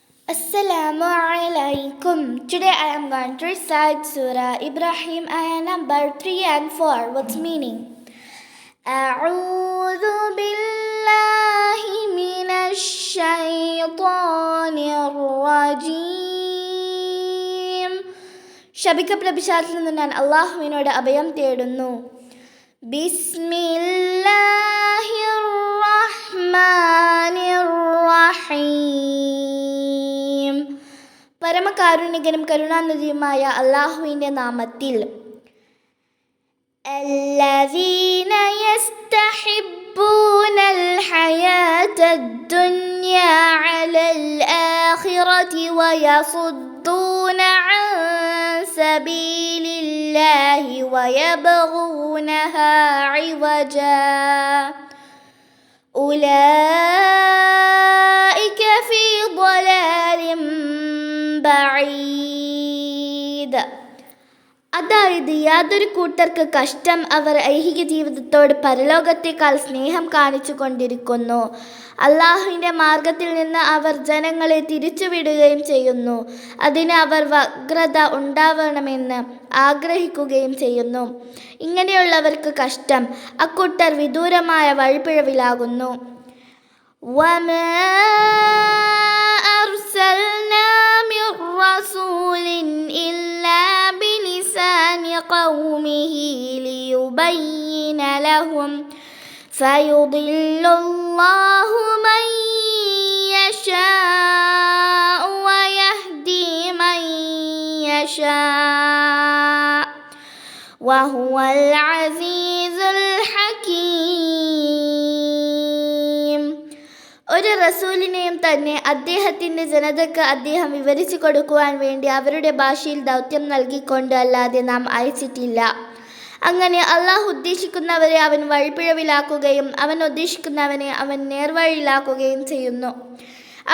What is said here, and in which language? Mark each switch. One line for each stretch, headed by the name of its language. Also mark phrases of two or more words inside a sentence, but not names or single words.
Arabic: السلام عليكم.
English: Today I am going to recite Surah Ibrahim, ayah number 3 and 4. What's meaning?
Arabic: أعوذ بالله من الشيطان الرجيم.
Malayalam: ശപിക്കപ്രഭിശാചിൽ നിന്ന് ഞാൻ അള്ളാഹുവിനോട് അഭയം തേടുന്നു.
Arabic: بسم الله الرحمن الرحيم.
Malayalam: പരമകാരുണികനും കരുണാനിധിയുമായ അള്ളാഹുവിൻ്റെ നാമത്തിൽ.
Arabic: الذين يستحبون الحياة الدنيا على الآخرة ويصدون عن سبيل الله ويبغونها عوجا أولئك في ضلال بعيد.
Malayalam: അതായത് യാതൊരു കൂട്ടർക്ക് കഷ്ടം അവർ ഐഹിക ജീവിതത്തോട് പരലോകത്തേക്കാൾ സ്നേഹം കാണിച്ചു കൊണ്ടിരിക്കുന്നു. അള്ളാഹുവിൻ്റെ മാർഗത്തിൽ നിന്ന് അവർ ജനങ്ങളെ തിരിച്ചുവിടുകയും ചെയ്യുന്നു. അതിന് അവർ വ്യഗ്രത ഉണ്ടാവണമെന്ന് ആഗ്രഹിക്കുകയും ചെയ്യുന്നു. ഇങ്ങനെയുള്ളവർക്ക് കഷ്ടം. അക്കൂട്ടർ വിദൂരമായ വഴിപ്പിഴവിലാകുന്നു.
Arabic: وَمَا أَرْسَلْنَا مِن رَّسُولٍ إِلَّا بِلِسَانِ قَوْمِهِ لِيُبَيِّنَ لَهُمْ فَيُضِلُّ اللَّهُ مَن يَشَاءُ وَيَهْدِي مَن يَشَاءُ وَهُوَ الْعَزِيزُ الْحَكِيمُ.
Malayalam: ഒരു റസൂലിനെയും തന്നെ അദ്ദേഹത്തിൻ്റെ ജനതയ്ക്ക് അദ്ദേഹം വിവരിച്ചു കൊടുക്കുവാൻ വേണ്ടി അവരുടെ ഭാഷയിൽ ദൗത്യം നൽകിക്കൊണ്ട് അല്ലാതെ നാം അയച്ചിട്ടില്ല. അങ്ങനെ അള്ളാഹു ഉദ്ദേശിക്കുന്നവരെ അവൻ വഴിപ്പിഴവിലാക്കുകയും അവൻ ഉദ്ദേശിക്കുന്നവനെ അവൻ നേർവഴിയിലാക്കുകയും ചെയ്യുന്നു.